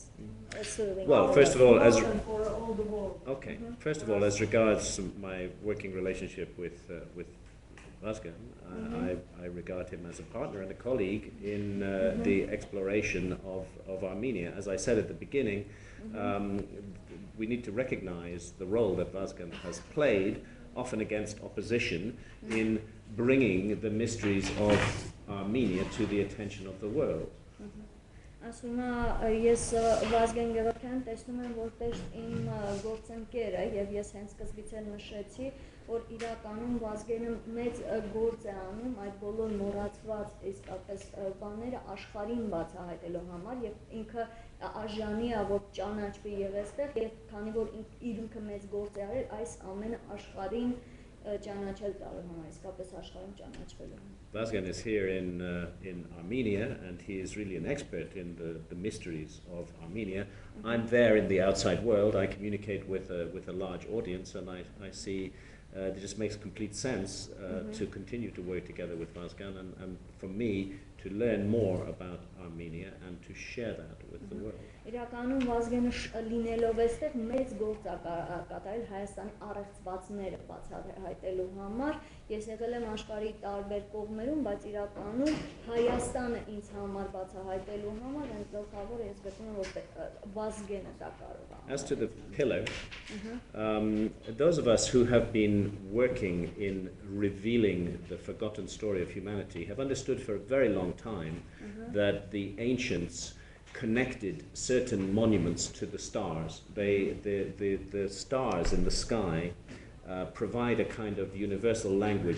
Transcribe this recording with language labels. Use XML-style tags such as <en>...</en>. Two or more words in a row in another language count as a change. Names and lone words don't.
<en>Well, first of all, as regards my working relationship with Vazgen, I regard him as a partner and a colleague in the exploration of Armenia. As I said at the beginning, we need to recognize the role that Vazgen has played, often against opposition, in bringing the mysteries of Armenia to the attention of the world.</en> <hy>Ասում ես Վազգեն Գևորգյանին տեսնում եմ որպես իմ գործընկերը եւ ես հենց սկզբից էլ նշեցի, որ իրականում Վազգենը մեծ գործ է անում այդ բոլոր մոռացված իսկապես բաները աշխարհին բացահայտելու համար եւ ինքը արժանի է որ ճանաչվի եւ այստեղ եւ քանի որ իր ինքը մեծ գործ է արել այս ամենը աշխարհին ճանաչել տալու համար իսկապես աշխարհին ճանաչվելու համար</hy> <en>Vazgen is here in Armenia, and he is really an expert in the mysteries of Armenia. I'm there in the outside world. I communicate with a large audience, and I see it just makes complete sense to continue to work together with Vazgan and for me to learn more about Armenia and to share that with the world.</en> <hy>Իրականում Վազգենը լինելով այստեղ մեծ գործ կատարել Հայաստանի առեղծվածները բացահայտելու համար։ Ես եղել եմ աշխարհի տարբեր կողմերում, բայց իրականում Հայաստանը ինձ համար բացահայտելու համար հենց գլխավորը ես գտնում եմ որ Վազգենը դա կարող է։</hy> <en>As to the pillar, those of us who have been working in revealing the forgotten story of humanity have understood for a very long time that the ancients connected certain monuments to the stars. The stars in the sky provide a kind of universal language.</en>